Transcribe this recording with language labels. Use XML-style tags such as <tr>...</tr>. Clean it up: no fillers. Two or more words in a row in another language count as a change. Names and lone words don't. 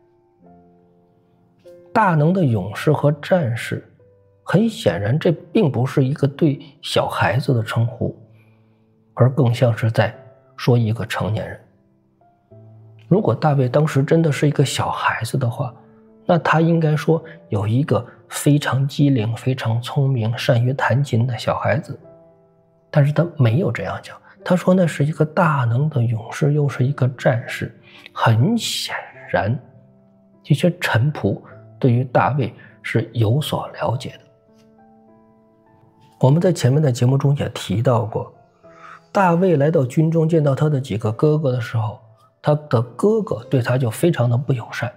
<zh>大能的勇士和戰士，很顯然這並不是一個對小孩子的稱呼，而更像是在說一個成年人。如果大衛當時真的是一個小孩子的話，那他應該說有一個非常機靈、非常聰明、善於彈琴的小孩子。但是他沒有這樣講，他說那是一個大能的勇士，又是一個戰士。很顯然，這些臣僕對於大衛是有所了解的。我們在前面的節目中也提到過，大衛來到軍中見到他的幾個哥哥的時候，他的哥哥對他就非常的不友善。</zh>